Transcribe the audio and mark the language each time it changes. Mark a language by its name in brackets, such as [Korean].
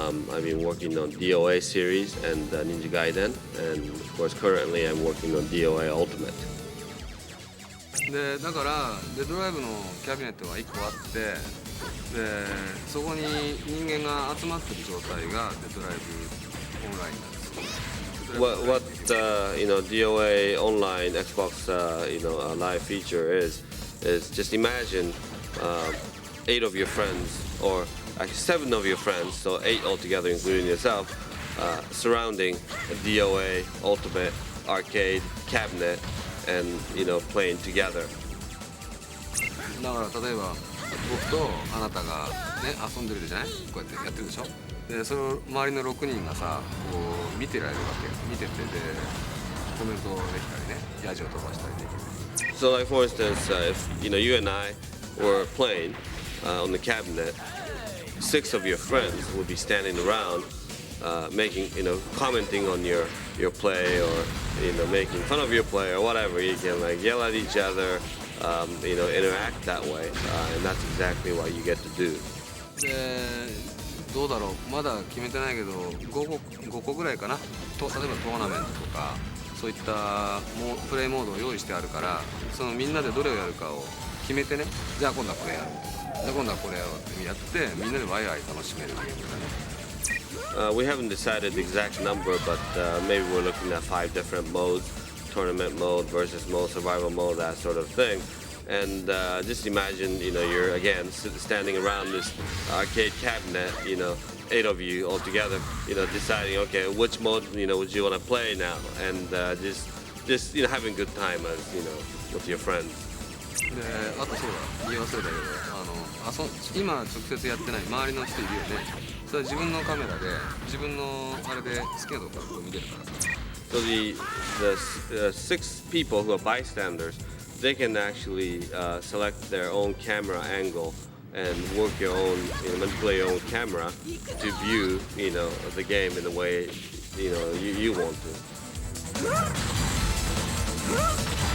[English] I've been working on DOA series and Ninja Gaiden, and of course currently I'm working on DOA Ultimate. [Japanese] でだからデッドライブのキャビネットが1個あってでそこに人間が集まってる状態がデッドライブオンラインなんです。 [English] What DOA online Xbox live feature is just imagine 8 of your friends, or actually 7 of your friends, so 8 altogether including yourself, surrounding a DOA Ultimate arcade cabinet and playing together. [Japanese] だから例えば僕とあなたがね遊んでるじゃない、こうやってやってるでしょ。でそれを周りの6人がさこう見てられるわけ。見ててでコメントできたりね、ヤジを飛ばしたりできる。 [English] So like for instance, if you and I were playing on the cabinet, 6 of your friends would be standing around, making commenting on your play, or making fun of your play or whatever. You can like yell at each other, interact that way, and that's exactly what you get to do. [Japanese] どうだろう、まだ決めてないけど5個ぐらいかな。例えばトーナメントとかそういったプレイモードを用意してあるから、そのみんなでどれをやるかを決めてね、じゃあ今度はこれやる、じゃあ今度はこれやろうってやってみんなでワイワイ楽しめるゲームだね。 [English] We haven't decided the exact number, but maybe we're looking at 5 different modes: tournament mode, versus mode, survival mode, that sort of thing. And just imagine, you're again standing around this arcade cabinet, 8 of you all together, deciding, okay, which mode, would you want to play now, and just having a good time as, with your friends. [Japanese] で、あとそうだ、言い忘れたけど、今直接やってない周りの人いるよね。それは自分のカメラで自分のあれで好きなとこからこう見てるからさ。 [English] So the 6 people who are bystanders, they can actually select their own camera angle and work your own, manipulate your own camera to view, the game in the way, you want to.